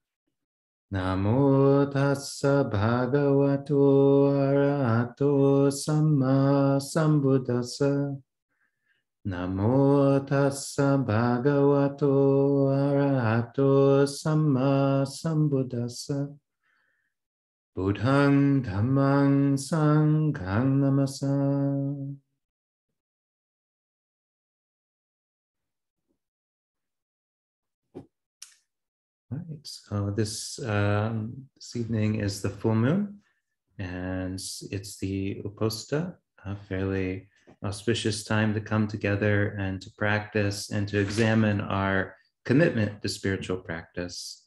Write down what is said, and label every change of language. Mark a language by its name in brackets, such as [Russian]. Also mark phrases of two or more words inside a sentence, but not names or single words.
[Pali] Namo tassa bhagavato arahato samma sambuddhassa. Namo tassa bhagavato arahato samma sambuddhassa. Buddhang dhammang sanghang namasa. [English] All right, so this evening is the full moon, and it's the Uposatha, a fairly auspicious time to come together and to practice and to examine our commitment to spiritual practice.